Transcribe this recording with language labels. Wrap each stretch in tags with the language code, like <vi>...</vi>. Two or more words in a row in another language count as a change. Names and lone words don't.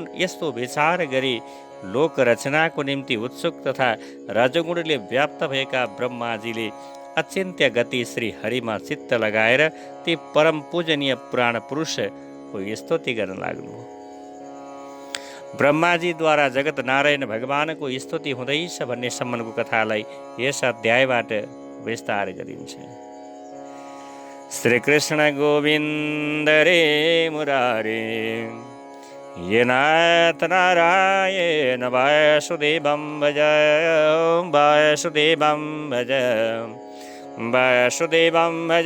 <ne>यस्तो विचार गरी लोक रचनाको निम्ति उत्सुक तथा रजोगुणले व्याप्त भएका ब्रह्माजीले अचिन्त्य गति श्री हरिमा चित्त लगाएर ती परम पूजनीय पुराण पुरुषको स्तुति गर्न लाग्नु। ब्रह्माजीद्वारा जगत नारायण भगवानको स्तुति हुँदैछ भन्ने सम्मको कथालाई यस अध्यायबाट विस्तार गरिन्छ।</ne> <sa>श्री कृष्ण गोविन्द रे मुरारे ये नाथ नारायण वासुदेवं भज वासुदेवं भज वासुदेवं भज</sa>